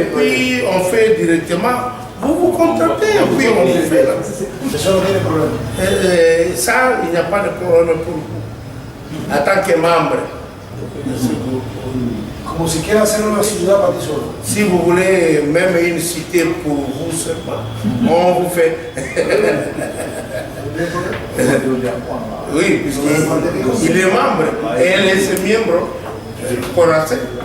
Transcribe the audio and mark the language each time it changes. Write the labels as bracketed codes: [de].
[fr] et puis on fait directement, vous vous contentez et puis on le fait là. Ça, il n'y a pas de problème pour vous. En tant que membre. [es] Como si quiera hacer una ciudad para ti solo. [fr] Si vous voulez même une cité pour vous seulement, on vous fait. Oui, puisqu'il est membre et elle est ses membres pour assez.